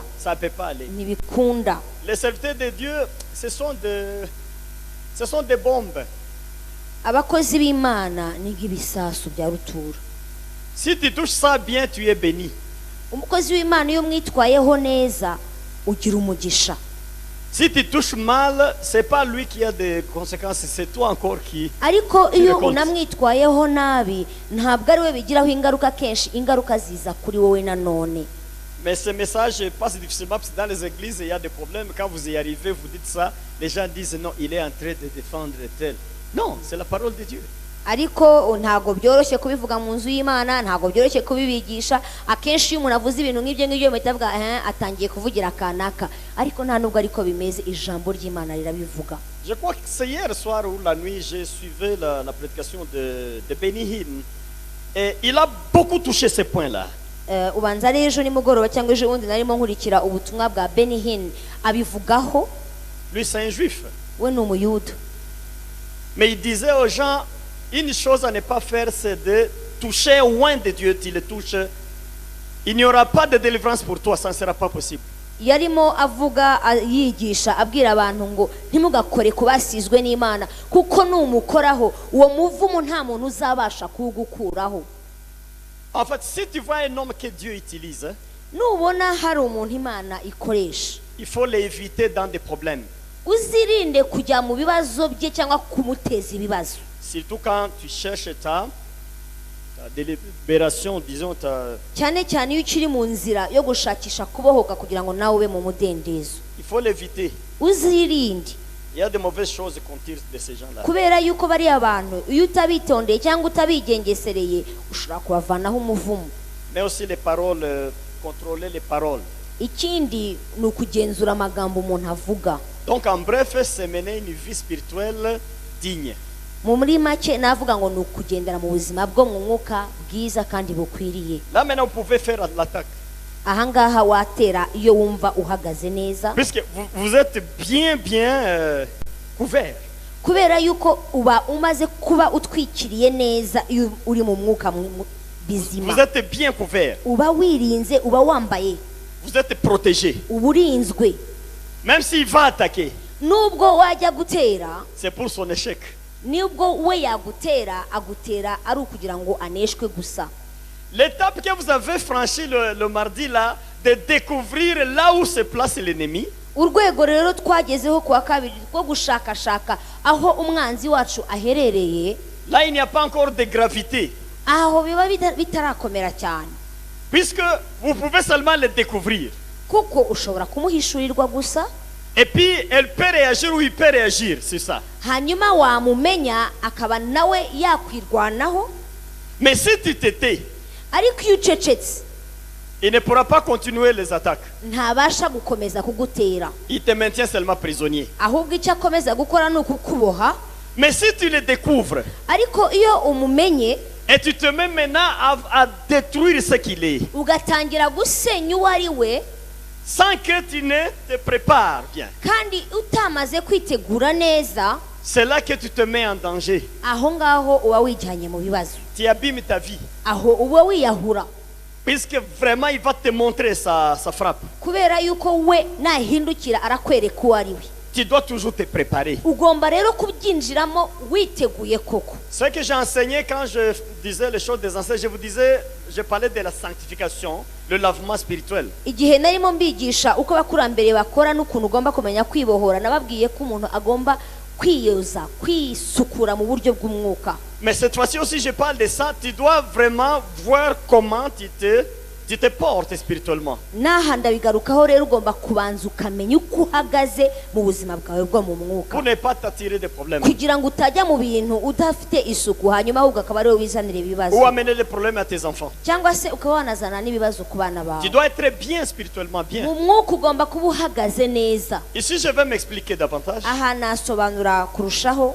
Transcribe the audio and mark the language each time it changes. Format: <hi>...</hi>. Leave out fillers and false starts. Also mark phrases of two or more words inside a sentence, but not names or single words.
<fr>Ça ne peut pas aller.</fr> <rw>ntibikunda.</rw> <fr>Les serviteurs de Dieu, ce sont des bombes.</fr> <rw>Abakozi b'Imana ni nk'ibisasu bya rutura.</rw> <fr>Si tu touches ça bien, tu es béni.</fr> <rw>Umukozi w'Imana iyo mwitwayeho neza ugira umugisha.</rw> <fr>Si tu touches mal, c'est pas lui qui a des conséquences, c'est toi encore qui.</fr> <rw>Ariko iyo unamwitwayeho nabi ntabwo ari we bigiraho ingaruka, kenshi ingaruka ziza kuri wowe nanone.</rw> <fr>Mais ce message passe difficilement parce que dans les églises, il y a des problèmes. Quand vous y arrivez, vous dites ça, les gens disent non, il est en train de défendre tel. Non, c'est la parole de Dieu.</fr> <rw>Ariko ntago byoroshye kubivuga mu nzu y'Imana, ntago byoroshye kubibigisha. Akenshi iyo umuntu avuze ibintu nk'ibyo mutavuga atangiye kuvugira kanaka, ariko nta nubwo ariko bimeze, ijambo ry'Imana rirabivuga.</rw> <fr>Je crois que c'est hier soir ou la nuit, j'ai suivi la prédication de Benny Hinn et il a beaucoup touché ces points-là.</fr> <rw>Ubanza ari ejo nimugoroba cyangwa ejo bundi narimo nkurikira ubutumwa bwa Benny Hinn abivugaho.</rw> <fr>Lui, c'est un juif.</fr> <rw>We ni umuyuda.</rw> <fr>Mais il disait aux gens, une chose à ne pas faire, c'est de toucher au oint de Dieu. Tu le touches, il n'y aura pas de délivrance pour toi, ça ne sera pas possible.</fr> <rw>Yarimo avuga yigisha abwira abantu ngo ntimugakore kubasizwe n'Imana kuko numukoraho uwo muvumo nta muntu uzabasha kugukuraho.</rw> <fr>En fait, si tu vois un homme que Dieu utilise,</fr> <rw>Nubona hari umuntu Imana ikoresha,</rw> <fr>il faut l'éviter dans des problèmes.</fr> <rw>uzirinde kujya mu bibazo bye cyangwa kumuteza ibibazo.</rw> <fr>Surtout quand tu cherches ta délibération, disons</fr> <rw>cyane cyane iyo ukiri mu nzira yo gushakisha kubohoka kugira ngo nawe ube mu mudendezo.</rw> <fr>il faut l'éviter.</fr> <rw>Uzirinde</rw> <fr>Il y a de mauvaises choses qu'on tire de ces gens-là.</fr> <rw>kubera yuko bari abantu iyo utabitondeye cyangwa utabigengesereye ushobora kubavanaho umuvumo.</rw> <fr>Mais aussi les paroles, contrôler les paroles.</fr> <rw>Ikindi ni ukugenzura amagambo umuntu avuga.</rw> <fr>Donc en bref, c'est mener une vie spirituelle digne.</fr> <rw>Muri make navuga ngo ni ukugendera mu buzima bwo mu mwuka bwiza kandi bukwiriye.</rw> <fr>Là maintenant, vous pouvez faire l'attaque.</fr> <rw>Ahangaha watera iyo wumva uhagaze neza,</rw> <fr>Puisque vous êtes bien couvert.</fr> <rw>kubera yuko uba umaze kuba utwikiriye neza iyo uri mu mwuka bizima.</rw> <fr>Vous êtes bien couvert.</fr> <rw>Uba wirinze, uba wambaye,</rw> <fr>Vous êtes protégé.</fr> <rw>uba urinzwe.</rw> <fr>Même s'il va attaquer,</fr> <rw>Nubwo wajya gutera</rw> <fr>c'est pour son échec.</fr> <rw>nibwo we yagutera agutera ari ukugira ngo aneshwe gusa.</rw> <fr>L'étape que vous avez franchie le mardi là, de découvrir là où se place l'ennemi.</fr> <rw>Urwego rero twagezeho kuwa kabiri rwo gushakashaka aho umwanzi wacu aherereye.</rw> <fr>Là, il n'y a pas encore de gravité.</fr> <rw>Aho biba bitarakomera cyane.</rw> <fr>Puisque vous pouvez seulement le découvrir.</fr> <rw>Kuko ushobora kumuhishurirwa gusa.</rw> <fr>Et puis, elle peut réagir ou il peut réagir, c'est ça.</fr> <rw>Hanyuma wamumenya akaba nawe yakwirwanaho.</rw> <fr>Mais si tu t'étais,</fr> <rw>ariko iyo ucecetse,</rw> <fr>il ne pourra pas continuer les attaques.</fr> <rw>ntabasha gukomeza kugutera.</rw> <fr>Il te maintient seulement prisonnier.</fr> <rw>Ahubwo icyo akomeza gukora ni ukukuboha.</rw> <fr>Mais si tu le découvres,</fr> <rw>ariko iyo umumenye,</rw> <fr>et tu te mets maintenant à détruire ce qu'il est,</fr> <rw>ugatangira gusenya uwo ari we,</rw> <fr>sans que tu ne te prépares bien,</fr> <rw>kandi utamaze kwitegura neza,</rw> <fr>c'est là que tu te mets en danger.</fr> <rw>aho ngaho uba wijyanye mu bibazo.</rw> <fr>Tu abîmes ta vie.</fr> <rw>Aho uba wiyahura.</rw> <fr>Puisque vraiment il va te montrer sa frappe.</fr> <rw>Kubera yuko we nahindukira arakwereka uwo ari we.</rw> <fr>Tu dois toujours te préparer.</fr> <rw>Ugomba rero kubyinjiramo witeguye koko.</rw> <fr>Ce que j'ai enseigné quand je disais les choses des anciens, je parlais de la sanctification, le lavement spirituel.</fr> <rw>Igihe narimo mbigisha uko bakurambere bakora n'ukuntu ugomba kumenya kwibohora, nababwiye ko umuntu agomba kwiyoza, kwisukura mu buryo bw'umwuka.</rw> <fr>Mais cette fois-ci aussi je parle de ça, tu dois vraiment voir comment tu te portes spirituellement.</fr> <rw>Naha ndabigarukaho rero ugomba kubanza ukamenya uko uhagaze mu buzima bwawe bwo mu mwuka.</rw> <fr>Pour ne pas t'attirer des problèmes.</fr> <rw>Kugira ngo utajya mu bintu udafite isuku hanyuma ahubwo akaba ariwe wizanira ibibazo.</rw> <fr>Ou amener les problèmes à tes enfants.</fr> <rw>Cyangwa se ukaba wanazana n'ibibazo ku bana bawe.</rw> <fr>Tu dois être bien spirituellement bien.</fr> <rw>Mu mwuka ugomba kuba uhagaze neza.</rw> <fr>Ici je vais m'expliquer davantage.</fr> <rw>Aha nasobanura kurushaho.</rw>